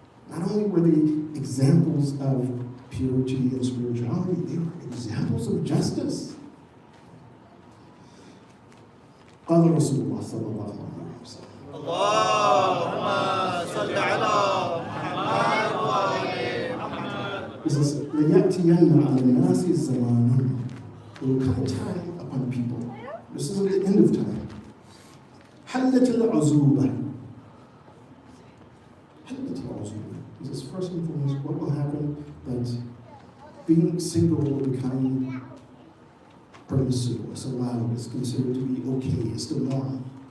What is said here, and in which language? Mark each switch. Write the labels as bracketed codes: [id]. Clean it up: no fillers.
[en] Not only were they examples of purity and spirituality, they were examples of justice. [ar] قال رسول الله صلى الله عليه وسلم اللهم صل على محمد وآل محمد. [en] He says, [ar] لَيَأْتِيَنَّ عَلَى النَّاسِ زَمَانٌ. [en] There will come a time upon people. This is at the end of time. [ar] حَلَّتِ الْعُزُوبَةِ. حَلَّتِ الْعُزُوبَةِ. [en] He says, first and foremost, what will happen? That being single will become permissible, it's allowed, it's considered to be okay, it's the norm.